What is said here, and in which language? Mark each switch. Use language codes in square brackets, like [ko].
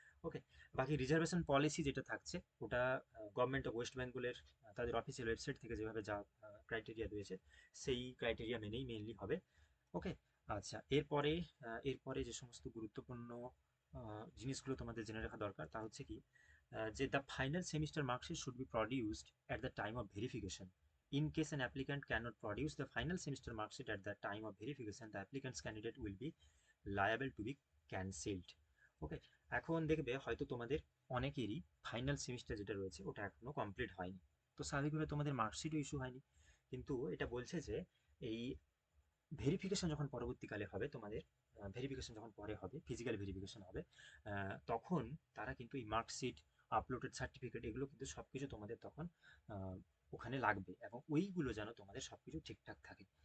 [bn] ওকে, বাকি reservation policy যেটা থাকছে ওটা গভর্নমেন্ট অফ ওয়েস্ট বেঙ্গলের তাদের অফিসিয়াল ওয়েবসাইট থেকে যেভাবে যা ক্রাইটেরিয়া রয়েছে সেই ক্রাইটেরিয়া মেনেই মেনলি হবে। ওকে। আচ্ছা, এরপরে যে সমস্ত গুরুত্বপূর্ণ জিনিসগুলো তোমাদের জেনে রাখা দরকার তা হচ্ছে কি, যে the final semester marksheet should be produced at the time of verification. [en] In case an applicant cannot produce the final semester mark sheet at the time of verification, the applicant's candidate will be liable to be cancelled. Okay. [bn] এখন দেখবে হয়তো তোমাদের অনেকেরই final semester যেটা রয়েছে ওটা এখনো complete হয়নি, তো স্বাভাবিকভাবে তোমাদের মার্কশিটও ইস্যু হয়নি। কিন্তু এটা বলছে যে এই ভেরিফিকেশন যখন পরবর্তীকালে হবে তোমাদের, ভেরিফিকেশন যখন পরে হবে, ফিজিক্যাল ভেরিফিকেশন হবে, তখন তারা কিন্তু এই মার্কশিট, আপলোডেড সার্টিফিকেট, এগুলো কিন্তু সব কিছু তোমাদের তখন আহ, ওখানে লাগবে, এবং ওইগুলো যেন তোমাদের সব কিছু ঠিকঠাক থাকে।